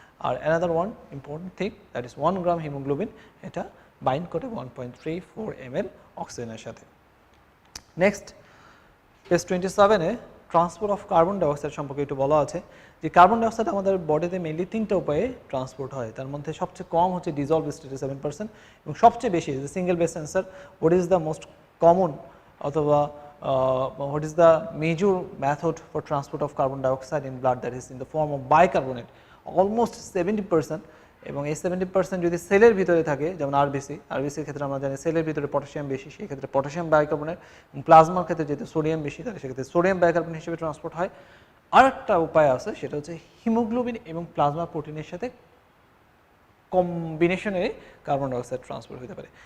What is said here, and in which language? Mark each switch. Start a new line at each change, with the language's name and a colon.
Bangla: আর
English: another one important thing that is
Bangla: 1 gram haemoglobin, এটা bind করে 1.34 ml অক্সিজেনের সাথে। Next page 27-এ transport of carbon dioxide সম্পর্কে একটু বলা আছে যে কার্বন ডাইঅক্সাইড আমাদের বডিতে মেইনলি 3টা উপায়ে ট্রান্সপোর্ট হয়। তার মধ্যে সবচেয়ে কম হচ্ছে ডিজলভ স্টেটে 7%, এবং সবচেয়ে বেশি single base answer
English: What is the most common অথবা what is the major method for transport of carbon dioxide in blood, that is in the form of bicarbonate, almost 70%।
Bangla: এবং এই 70% যদি সেলের ভিতরে থাকে, যেমন আরবিসির ক্ষেত্রে আমরা জানি সেলের ভিতরে পটাশিয়াম বেশি, সেই ক্ষেত্রে পটাশিয়াম বাইকার্বনেট, এবং প্লাজমার ক্ষেত্রে যেহেতু সোডিয়াম বেশি, তাহলে সেক্ষেত্রে সোডিয়াম বাইকার্বনেট হিসেবে ট্রান্সপোর্ট হয়। আর একটা উপায় আছে, সেটা হচ্ছে হিমোগ্লোবিন এবং প্লাজমা প্রোটিনের সাথে কম্বিনেশনে কার্বন ডাইঅক্সাইড ট্রান্সপোর্ট হতে পারে।